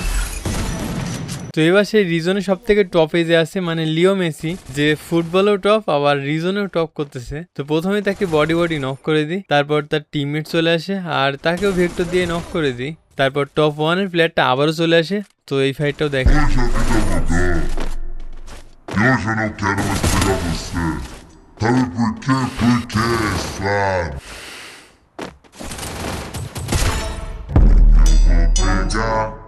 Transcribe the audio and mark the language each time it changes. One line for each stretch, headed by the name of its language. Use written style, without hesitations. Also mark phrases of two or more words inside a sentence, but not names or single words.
Bangla: তো এবার সেই রিজনে সব থেকে টপে যে আছে মানে লিও মেসি, যে ফুটবলেও টপ আবার রিজনেও টপ করতেছে। তো প্রথমে তাকে
English: body knock
Bangla: করে দিই, তারপর তার টিমমেট চলে আসে আর তাকেও ভেক্টর দিয়ে নক করে দিই, তারপর টপ 1 এর প্লেয়ারটা আবারও চলে আসে। তো এই ফাইটটাও দেখে।
Portuguese: Hoje eu não quero mais pegar você. Sabe por quê? Porque é slime. Eu vou pegar